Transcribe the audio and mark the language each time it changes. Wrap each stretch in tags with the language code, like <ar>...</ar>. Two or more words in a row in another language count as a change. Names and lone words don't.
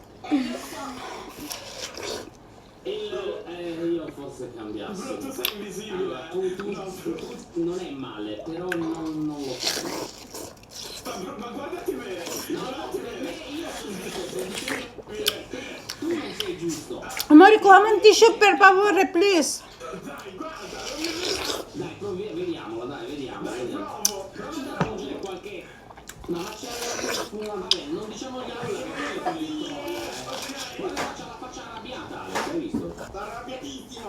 <it>Io forse cambiassi. Allora, tu non è male, però non lo so. Ma guardati bene. No, per me io sono tu non sei giusto. Amore,</it> <tl>kuha man tissue</tl> <it>per favore,</it> <tl>please.</tl> <it>Dai, vediamola, dai, vediamo. Proviamo a aggiungere qualche... No, ma c'è vabbè, non diciamo che guarda, c'ha la faccia arrabbiata, hai visto? Sta arrabbiatissimo.</it>